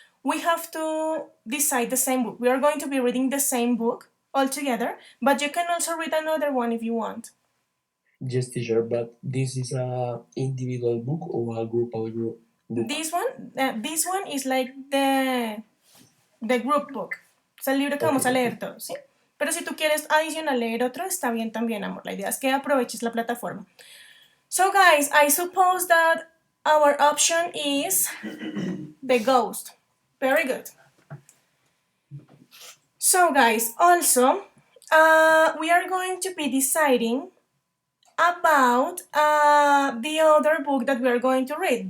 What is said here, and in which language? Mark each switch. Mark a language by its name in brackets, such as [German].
[English] We have to decide the same book. We are going to be reading the same book all together, but you can also read another one if you want. Yes, teacher, but this is a individual book or a groupal book? This one is like the group book. [Spanish] Es el libro que vamos a leer todos, ¿sí? Pero si tú quieres adicional leer otro, está bien también, amor. La idea es que aproveches la plataforma. [English] So, guys, I suppose that our option is the ghost. Very good. So, guys, also, we are going to be deciding about the other book that we are going to read.